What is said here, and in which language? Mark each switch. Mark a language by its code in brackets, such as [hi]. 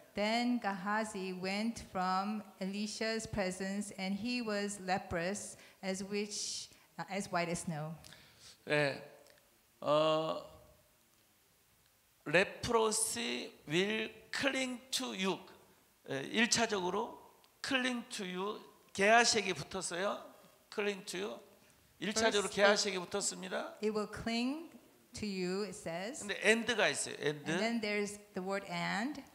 [en] Then Gehazi went from Elisha's presence, and he was leprous as white as snow. 네, leprosy will cling to you. [ko] 1차적으로 [en] cling to you [ko] 게하시에게 붙었어요. [en] cling to you. [ko] 1차적으로 게하시에게 붙었습니다. [en] It will cling to you, it says. [ko] 근데 and가 있어요. [en] And then there's the word and.